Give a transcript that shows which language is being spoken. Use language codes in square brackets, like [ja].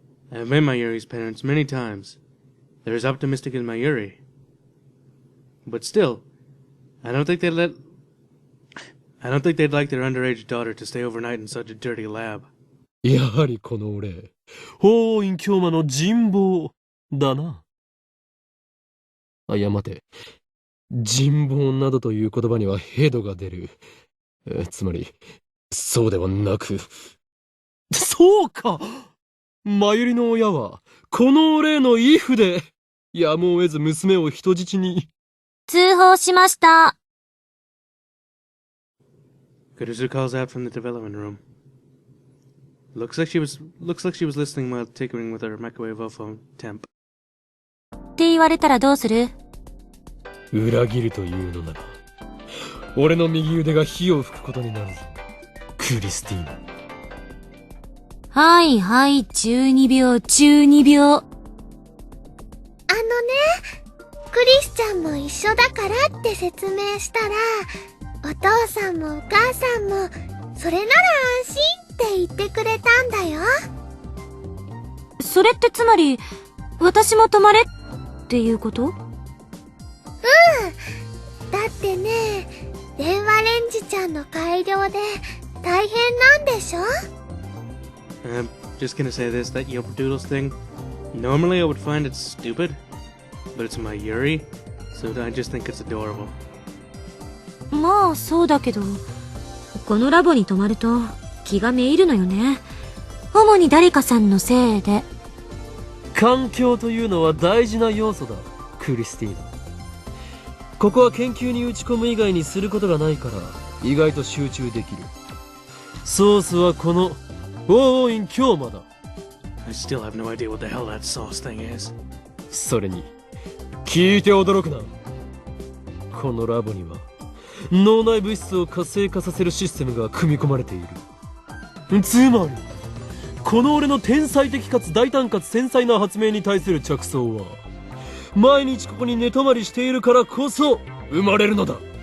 [en] I've met Mayuri's parents many times. They're as optimistic as Mayuri. But still, I don't think they'd like their underage daughter to stay overnight in such a dirty lab. [ja] やはりこの俺、法院京馬の人望だな。あ、いや待て。人望などという言葉にはヘドが出る。つまり、そうではなく。そうか！マユリの親は、この俺へのイフで、やむを得ず娘を人質に。通報しました。 [en] Kurusu calls out from the development room. Looks like she was listening while tinkering with her microwave temp. [ja] って言われたらどうする？裏切るというのなら、俺の右腕が火を吹くことになるぞ。クリスティーナ。はいはい、12秒、12秒。クリスちゃんも一緒だからって説明したら、お父さんもお母さんも、それなら安心って言ってくれたんだよ。それってつまり、私も泊まれっていうこと？だってね、電話レンジちゃんの改良で大変なんでしょ？ [en] I'm just gonna say this, that Yopadoodles thing. Normally I would find it stupid, but it's Mayuri, so I just think it's adorable. [ja] まあそうだけど、このラボに泊まると気がめいるのよね。主に誰かさんのせいで。環境というのは大事な要素だ、クリスティーナ。ここは研究に打ち込む以外にすることがないから意外と集中できる。ソースはこの大院京馬だ。 [en] I still have no idea what the hell that sauce thing is. [ja] それに聞いて驚くな。このラボには脳内物質を活性化させるシステムが組み込まれている。つまりこの俺の天才的かつ大胆かつ繊細な発明に対する着想は毎日ここに寝泊まりしているからこそ生まれるのだ。